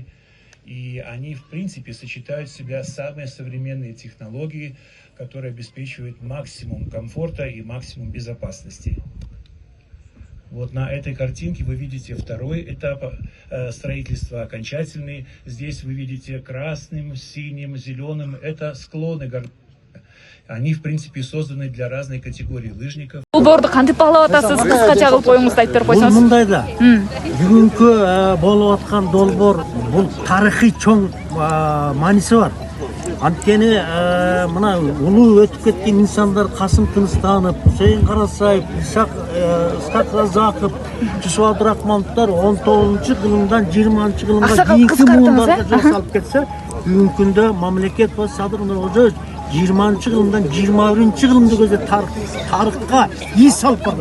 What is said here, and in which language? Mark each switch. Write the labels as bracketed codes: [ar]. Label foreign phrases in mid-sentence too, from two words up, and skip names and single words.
[ru] И они, в принципе, сочетают в себя самые современные технологии, которые обеспечивают максимум комфорта и максимум безопасности. Вот на этой картинке вы видите второй этап строительства, окончательный. Здесь вы видите красным, синим, зеленым. Это склоны горы. Они, в принципе, созданы для разной категории лыжников. [ky] Долбоорду кантип баглап атасыз? Кыскача кылып коюңузду айтып берип Бул койсоңуз. мындай да. Бүгүнкү болуп аткан долбоор бул тарыхый чоң мааниси бар. Анткени мына улуу өтүп кеткен инсандар Касым Тыныстанов, Хусейин Карасаев, Исхак Разаков, Жусуп Абдурахмановдор 19-кылымдан 20-кылымга кийинки муундарга жол салып кетсе, бүгүнкү күндө мамлекет баш Садыр Нуркожоевич 20-кылымдан 21-кылымды көздөп тарыхка ий салып барды.